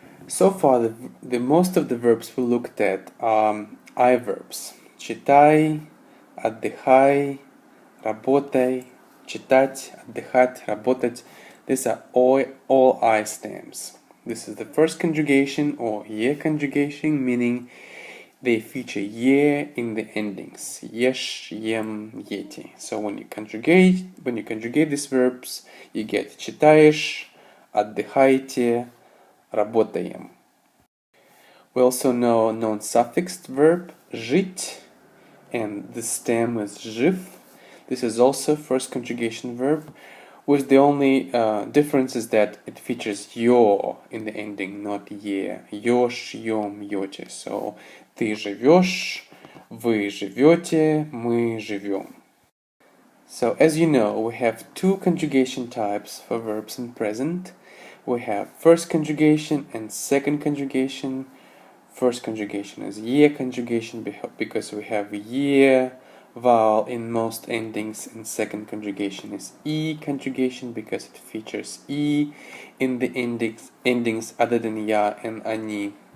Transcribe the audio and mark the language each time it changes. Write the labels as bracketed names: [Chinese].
[English] So far, the most of the verbs we looked at are I verbs. [Russian] Читай, отдыхай, работай, читать, отдыхать, работать. [English] These are all I stems. This is the first conjugation or ye conjugation, meaning they feature ye in the endings. [Russian] Ешь, ем, ете. [English] So when you conjugate these verbs, you get [Russian] читаешь, отдыхайте, работаем. [English] We also know non-suffixed verb жить, and the stem is жив. This is also first conjugation verb, with the only difference is that it features yo in the ending, not ye. [Russian] Ешь, ем, ете. [English] So [Russian] ты живешь, вы живете, мы живем. [English] So as you know, we have two conjugation types for verbs in present. We have first conjugation and second conjugation. First conjugation is ye conjugation because we have ye vowel in most endings, and second conjugation is e conjugation because it features e in the endings other than ya and ani.